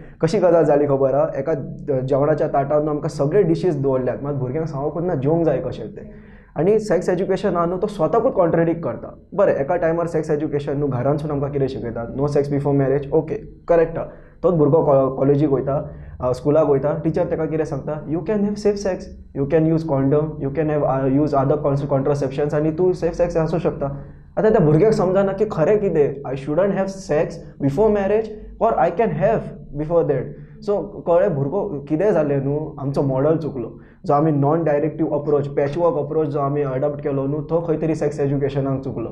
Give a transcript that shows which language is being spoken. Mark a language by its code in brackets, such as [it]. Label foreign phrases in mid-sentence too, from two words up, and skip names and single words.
[kok] कशी गजाल जाली खबर आहा, एका जेवणाच्या ताटार आमकां सगळे डिशीज दवरल्यात, मात भुरग्यांक सांगूंकच ना जेवंक जाय कशें तें. आनी [en] sex education [kok] आहा न्हू तो स्वताकूच कॉन्ट्रेडिक्ट करता. बरें, एका टायमार [en] sex education [kok] न्हू घरांतसून आमकां कितें शिकयतात, [en] no sex before marriage, okay, correct [kok] आहा. तोच भुरगो कॉलेजीक वयता, स्कुलाक वयता, टिचर ताका कितें सांगता, [en] you can have safe sex, you can use condom, you can have use other contraceptions, [kok] आनी तूं सेफ सेक्स आसूं शकता. आतां त्या भुरग्याक समजना की खरें कितें, [en] I shouldn't have sex before marriage or I can have before that. [kok] सो कळ्ळें, भुरगो कितें जालें न्हू, आमचो मॉडल चुकलो. जो आमी [en] non directive approach, patchwork approach [kok] जो आमी अडॉप्ट केलो न्हू, तो खंय तरी सेक्स एज्युकेशनाक चुकलो.